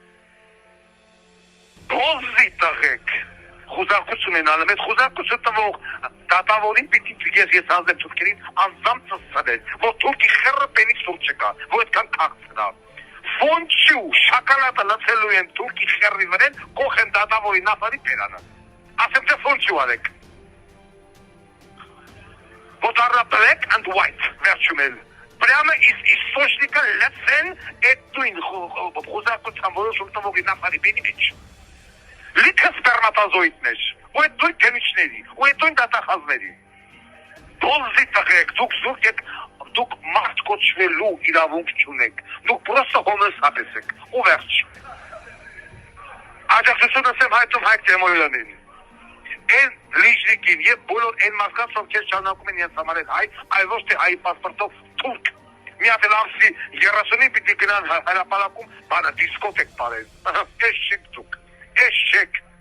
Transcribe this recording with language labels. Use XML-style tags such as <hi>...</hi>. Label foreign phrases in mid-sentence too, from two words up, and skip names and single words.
<hy>Բոլզի տղեք, խուզարկություն են անում, այդ խուզարկություն տվող դատավորին պիտի ես հանձնեմ թուրքերին անձամբ ծսցնել, որ թուրքի խեռը պենից թուրք չկա, որ այդքան քաղցնա։ Ֆոնչու շակալատը լցելու են թուրքի խեռի վրեն, կող են դատավորի նավարի պերանը։ Ասեմ թե ֆոնչու արեք։ Որ դառնա</hy> <en>black and white,</en> <hy>վերջում էլ։</hy> <ru>Прямо из источника</ru> <hy>լցեն այդ նույն խուզարկության որոշում տվողի նավարի պենի մեջ։ Լիքը սպերմատազոիդներ, ու այդ նույն քեմիչների, ու այդ նույն դատախազների։ Բոլզի տղեք, դուք մարդ կոչվելու իրավունք չունեք, դուք պրոստը հոմեսապես եք, ու վերջ։ Աջակցությունս եմ հայտում Հայկ Դեմոյանին, այն Լիժնիկին և բոլոր այն մարդկանց, ովքեր շարունակում են իրենց համար հայ, այլ ոչ թե հայի պասպորտով թուրք։ Մի հատ էլ ամսի 30-ին պիտի գնան հրապարակում, բանը դիսկոթեք պարեն, էս չեք դուք, էս չեք։</hy>